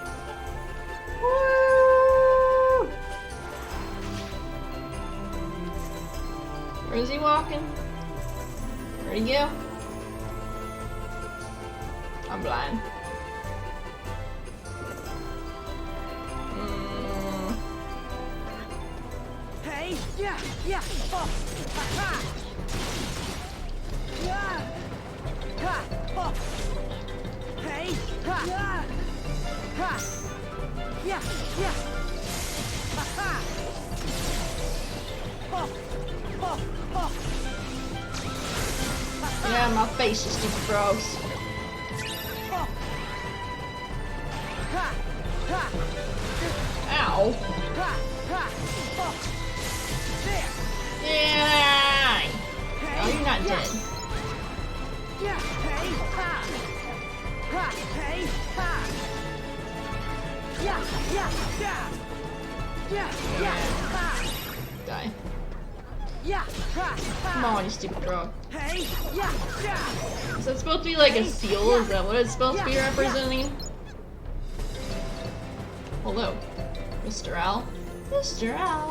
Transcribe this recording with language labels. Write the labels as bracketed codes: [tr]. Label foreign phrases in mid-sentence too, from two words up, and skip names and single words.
[en] Woo! Where is he walking? Where'd he go? I'm blind. Hey, yeah, yeah. Oh, ha, ha. Yeah. Ha, oh. Hey, ha, yeah. Ha. Yeah, yeah. Ha, ha. Oh, oh, oh. Yeah, my face is stupid frogs. Oh. Ha, ha. Ow. Ha, ha. Oh. There. Yeah. Oh, you're not dead. Yeah, hey, ha. Ha, hey, ha. Yeah, yeah, yeah. Die. Come on, you stupid frog. Is that supposed to be like a seal? Is that what it's supposed to be representing? Hello, Mr. Owl. Mr. Owl.